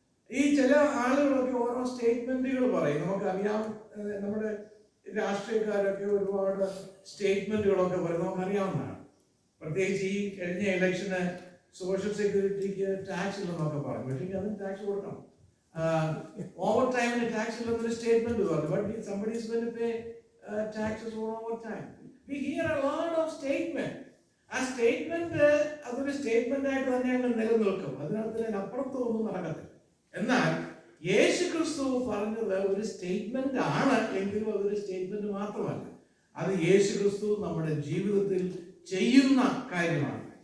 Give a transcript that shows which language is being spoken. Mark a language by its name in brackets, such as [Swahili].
[Malayalam] ഈ ചില ആളുകളൊക്കെ ഓരോ സ്റ്റേറ്റ്മെന്റുകൾ പറയും. നമുക്കറിയാം, നമ്മുടെ രാഷ്ട്രീയക്കാരൊക്കെ ഒരുപാട് സ്റ്റേറ്റ്മെന്റുകളൊക്കെ പറയും, നമുക്കറിയാവുന്നതാണ്. പ്രത്യേകിച്ച് ഈ കഴിഞ്ഞ ഇലക്ഷന് സോഷ്യൽ സെക്യൂരിറ്റിക്ക് ടാക്സ് ഇല്ലെന്നൊക്കെ പറഞ്ഞു. പക്ഷേ അതിന് ടാക്സ് കൊടുക്കണം. ഓവർ ടൈമിന് ടാക്സ് ഇല്ലെന്നൊരു സ്റ്റേറ്റ്മെന്റ് പറഞ്ഞു. [English] But somebody is going to pay taxes for overtime. We hear a lot of statement. [Malayalam] ആ സ്റ്റേറ്റ്മെന്റ് അതൊരു സ്റ്റേറ്റ്മെന്റ് ആയിട്ട് തന്നെയാണ് നിലനിൽക്കും. അതിനകത്ത് അപ്പുറത്തൊന്നും നടക്കത്തില്ല. എന്നാൽ യേശു ക്രിസ്തു പറഞ്ഞത് ഒരു സ്റ്റേറ്റ്മെന്റ് ആണ് എങ്കിലും അതൊരു സ്റ്റേറ്റ്മെന്റ് മാത്രമല്ല, അത് യേശു ക്രിസ്തു നമ്മുടെ ജീവിതത്തിൽ ചെയ്യുന്ന കാര്യമാണ്.